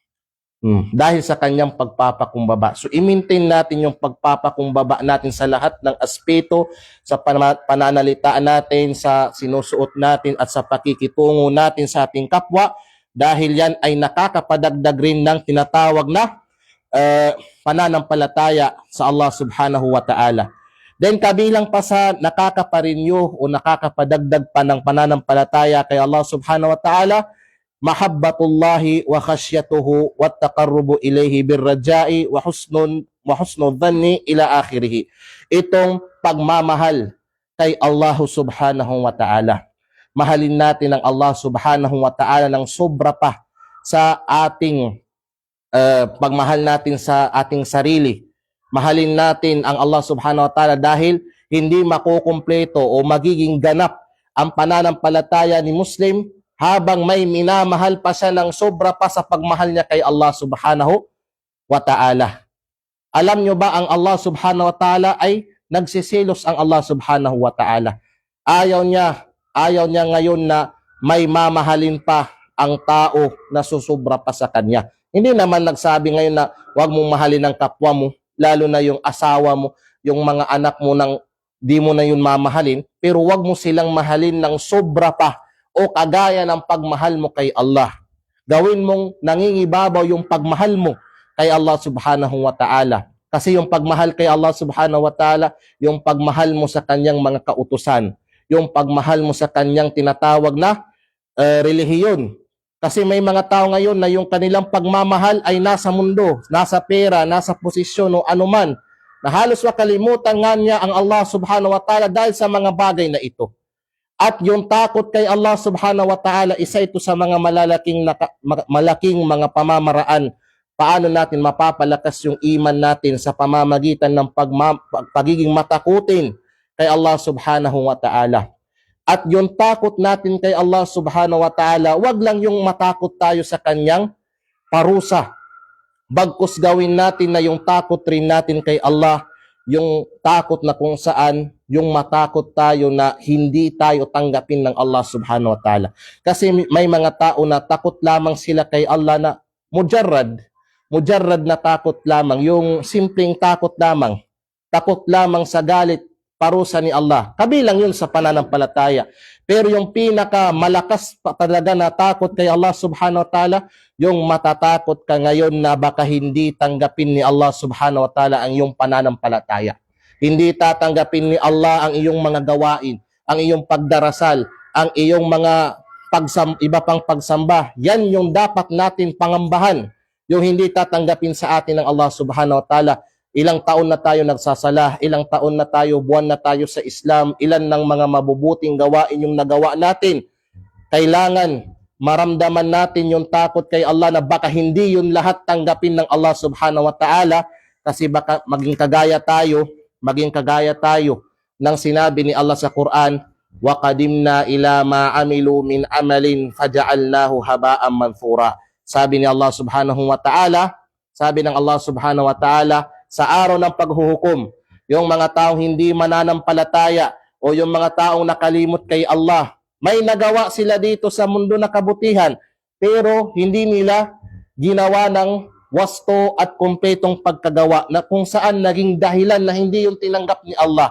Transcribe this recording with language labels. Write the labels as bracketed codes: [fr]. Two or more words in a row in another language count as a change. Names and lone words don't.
[tl] Dahil sa kanyang pagpapakumbaba. So, i-maintain natin yung pagpapakumbaba natin sa lahat ng aspeto, sa pananalitaan natin, sa sinusuot natin, at sa pakikitungo natin sa ating kapwa, dahil yan ay nakakapadagdag rin ng tinatawag na pananampalataya sa Allah [ar] سبحانه وتعالى. [tl] Then kabilang pa sa nakakaparinyo o nakakapadagdag pa ng pananampalataya kay Allah [ar] سبحانه وتعالى محبة الله وخشيته والتقرب إليه بالرجاء وحسن الظن إلى آخره. [tl] Itong pagmamahal kay Allah [ar] سبحانه وتعالى. [tl] Mahalin natin ang Allah [ar] سبحانه وتعالى [tl] ng sobra pa sa ating pagmahal natin sa ating sarili. Mahalin natin ang Allah [ar] سبحانه وتعالى [tl] dahil hindi makukumpleto o magiging ganap ang pananampalataya ni Muslim habang may minamahal pa siya ng sobra pa sa pagmahal niya kay Allah [ar] سبحانه وتعالى. [tl] Alam nyo ba ang Allah [ar] سبحانه وتعالى [tl] ay nagsisilos ang Allah [ar] سبحانه وتعالى. [tl] Ayaw niya ngayon na may mamahalin pa ang tao na susubra pa sa kanya. Hindi naman nagsabi ngayon na huwag mong mahalin ang kapwa mo, lalo na yung asawa mo, yung mga anak mo ng di mo na yun mamahalin, pero wag mo silang mahalin ng sobra pa o kagaya ng pagmahal mo kay Allah. Gawin mong nangingibabaw yung pagmahal mo kay Allah [ar] سبحانه وتعالى. [tl] Kasi yung pagmahal kay Allah [ar] سبحانه وتعالى, [tl] yung pagmahal mo sa kanyang mga kautusan, yung pagmahal mo sa kanyang tinatawag na relihiyon. Kasi may mga tao ngayon na yung kanilang pagmamahal ay nasa mundo, nasa pera, nasa posisyon o anuman, na halos makalimutan nga niya ang Allah [ar] سبحانه وتعالى [tl] dahil sa mga bagay na ito. At yung takot kay Allah [ar] سبحانه وتعالى, [tl] isa ito sa mga malaking mga pamamaraan paano natin mapapalakas yung iman natin sa pamamagitan ng pagiging matakutin kay Allah [ar] سبحانه وتعالى. [tl] At yung takot natin kay Allah [ar] سبحانه وتعالى, [tl] wag lang yung matakot tayo sa kanyang parusa. Bagkus gawin natin na yung takot rin natin kay Allah, yung takot na kung saan yung matakot tayo na hindi tayo tanggapin ng Allah [ar] سبحانه وتعالى. [tl] Kasi may mga tao na takot lamang sila kay Allah na mujarrad na takot lamang, yung simpleng takot lamang sa galit, parusa ni Allah. Kabilang yun sa pananampalataya. Pero yung pinaka malakas pa talaga na takot kay Allah [ar] سبحانه وتعالى, [tl] yung matatakot ka ngayon na baka hindi tanggapin ni Allah [ar] سبحانه وتعالى [tl] ang iyong pananampalataya. Hindi tatanggapin ni Allah ang iyong mga gawain, ang iyong pagdarasal, ang iyong mga iba pang pagsamba. Yan yung dapat natin pangambahan. Yung hindi tatanggapin sa atin ng Allah [ar] سبحانه وتعالى. [tl] Ilang taon na tayo nagsasala, ilang taon na tayo, buwan na tayo sa Islam, ilan ng mga mabubuting gawain yung nagawa natin. Kailangan maramdaman natin yung takot kay Allah na baka hindi yun lahat tanggapin ng Allah [ar] سبحانه وتعالى, [tl] kasi baka maging kagaya tayo ng sinabi ni Allah sa Quran, [ar] وَقَدِمْنَا إِلَى مَا عَمِلُوا مِنْ عَمَلٍ فَجَعَلْنَاهُ هَبَاءً مَنْثُورًا. [tl] Sabi ni Allah [ar] سبحانه وتعالى, [tl] sabi ng Allah [ar] سبحانه وتعالى, [tl] sa araw ng paghuhukom, yung mga taong hindi mananampalataya o yung mga taong nakalimot kay Allah, may nagawa sila dito sa mundo na kabutihan, pero hindi nila ginawa ng wasto at kumpletong pagkagawa na kung saan naging dahilan na hindi yung tinanggap ni Allah.